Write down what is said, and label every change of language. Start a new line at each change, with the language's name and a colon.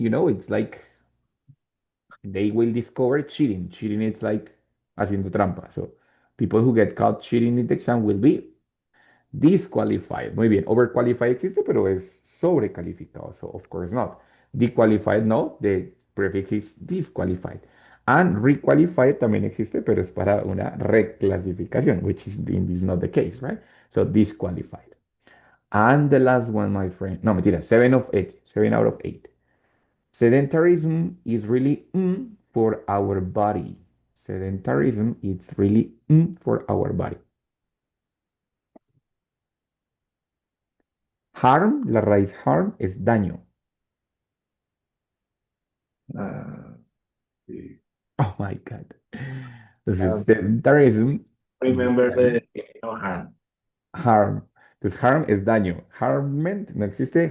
English: It's like they will discover cheating. Cheating is like
Spanish: haciendo trampa.
English: So people who get caught cheating in the exam will be disqualified.
Spanish: Muy bien. Overqualified existe, pero es sobrecalificado.
English: So, of course not. Dequalified, no. The prefix is disqualified. And requalified
Spanish: también existe, pero es para una reclasificación,
English: which is not the case, right? So, disqualified. And the last one, my friend.
Spanish: No, mentira.
English: 7 of 8. 7 out of 8. Sedentarism is really for our body. Sedentarism is really for our body.
Spanish: Harm, la raíz harm es daño. Ah, sí.
English: Oh my God. Entonces, Ah, sedentarism is remember
Spanish: daño.
English: the no harm.
Spanish: Harm. Entonces, harm es daño. Harmment no existe.